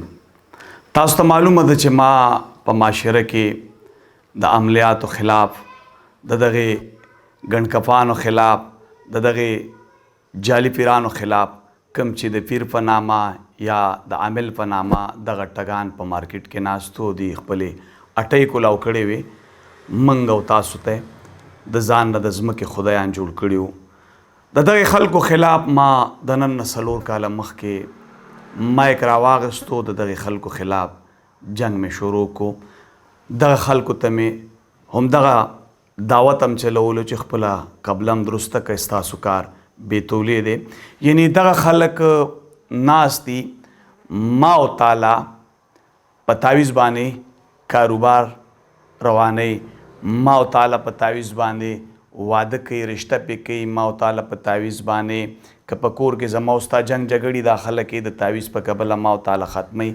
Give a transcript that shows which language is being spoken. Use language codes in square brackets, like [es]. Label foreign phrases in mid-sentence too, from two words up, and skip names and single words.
[ps] تاسو ته معلومه ده چې ما په معاشره کې د عملیاتو خلاف، د دغه ګڼکپانو خلاف، د دغه جعلي پیرانو خلاف کم چې د پیر په نامه یا د عامل په نامه دغه ټګان په مارکیټ کې ناستو دي خپلې اټۍ کولاو کړې وې، موږ او تاسو ته د ځان نه د ځمکې خدایان جوړ کړي وو. د دغه خلکو خلاف ما د نن 4 کاله مخکې مایک راواغستو. د دغه خلکو خلاف جنگ مې شروع کو. دغه خلکو ته مې همدغه دعوت هم چلولو چې خپله قبلم درسته که ستاسو کار بیتولی دی. یعنی دغه خلک ناست دي ما او تعالی په تعویذ باندې کاروبار روانوي، ما او تعالی په تعویذ باندې واده کوي، رشته پې کوي، ما او تعالی په تعویذ باندې که په کور کې زما او ستا جنګ جګړې دا خلک یې د تعویذ په کبله ما او تعالی ختموي.